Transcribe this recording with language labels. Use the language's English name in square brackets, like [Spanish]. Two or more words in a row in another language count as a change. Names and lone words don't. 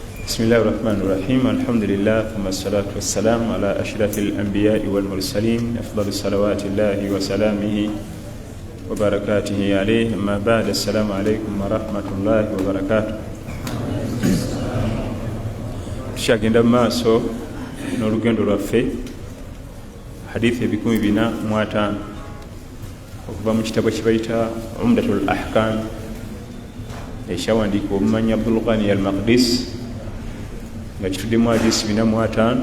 [Arabic] بسم الله الرحمن الرحيم الحمد لله ثم الصلاة والسلام على أشرف الأنبياء والمرسلين أفضل صلوات الله وسلامه وبركاته عليه أما بعد السلام عليكم ورحمة الله وبركاته [Ganda] tukyagenda maaso n'olugendo lwaffe hadithi ebikumi bina mu ataano okuva mu kitabo kibayita Umdatul Ahkam ekyawandiikibwa omumanyi Abdul Ghani al-Maqdis nga kituddemu hadithi bina mu ataano